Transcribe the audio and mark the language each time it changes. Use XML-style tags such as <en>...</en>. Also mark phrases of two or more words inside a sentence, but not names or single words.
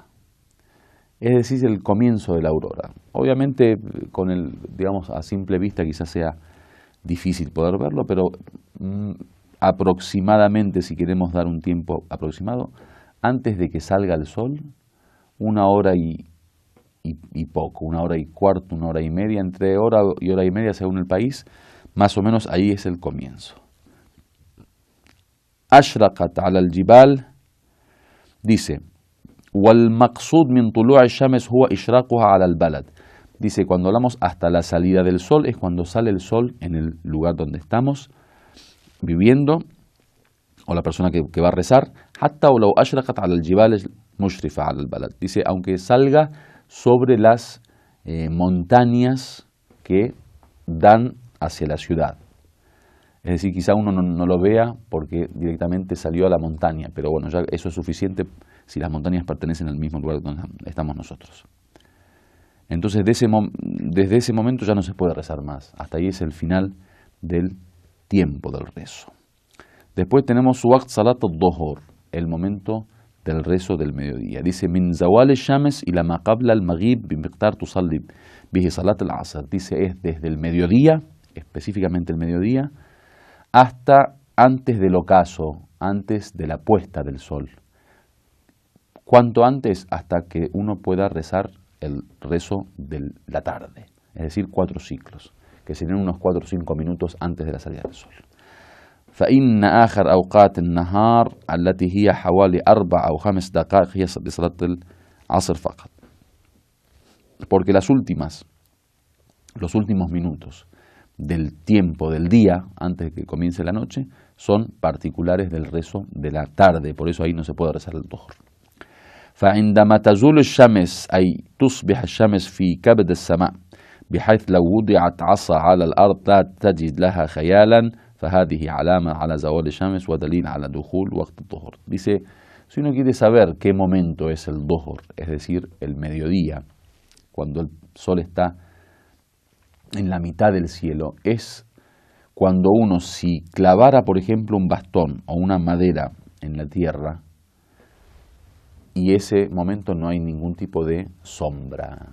<es>Es decir, el comienzo de la aurora. Obviamente, digamos, a simple vista quizás sea difícil poder verlo, pero aproximadamente, si queremos dar un tiempo aproximado, antes de que salga el sol, 1 hora y poco, 1 hora y cuarto, 1 hora y media, entre hora y hora y media según el país, más o menos ahí es el comienzo.</es> <ar>أشرقت على الجبال, dice, والمقصود من طلوع الشمس هو إشراقها على البلد.</ar> <es>Dice, cuando hablamos hasta la salida del sol, es cuando sale el sol en el lugar donde estamos viviendo, o la persona que va a rezar.</es> <ar>حتى ولو أشرقت على الجبال مشرفة على البلد.</ar> <es>Dice, aunque salga sobre las montañas que dan hacia la ciudad. Es decir, quizá uno no lo vea porque directamente salió a la montaña, pero bueno, ya eso es suficiente si las montañas pertenecen al mismo lugar donde estamos nosotros. Entonces, desde ese momento ya no se puede rezar más. Hasta ahí es el final del tiempo del rezo. Después tenemos</es> <ar>وقت صلاة الظهر,</ar> <es>el momento del rezo del mediodía. Dice,</es> <ar>من زوال الشمس إلى ما قبل المغرب بمقدار تصلي به صلاة العصر.</ar> <es>Dice, es desde el mediodía, específicamente el mediodía, hasta antes del ocaso, antes de la puesta del sol. ¿Cuánto antes? Hasta que uno pueda rezar el rezo de la tarde, es decir, 4 ciclos, que serían unos 4 o 5 minutos antes de la salida del sol.</es> <ar>فإن آخر أوقات النهار التي هي حوالي 4 أو 5 دقائق هي لصلاة العصر فقط.</ar> <es>Porque los últimos minutos del tiempo del día, antes de que comience la noche, son particulares del rezo de la tarde, por eso ahí no se puede rezar el dhuhr.</es> <ar>فعندما تزول الشمس أي تصبح الشمس في كبد السماء بحيث لو وضعت عصا على الأرض تجد لها خيالا فهذه علامة على زوال الشمس ودليل على دخول وقت الظهر.</ar> <es>Dice, si uno quiere saber qué momento es el dhuhr, es decir, el mediodía, cuando el sol está en la mitad del cielo, es cuando uno, si clavara, por ejemplo, un bastón o una madera en la tierra, y ese momento no hay ningún tipo de sombra.</es>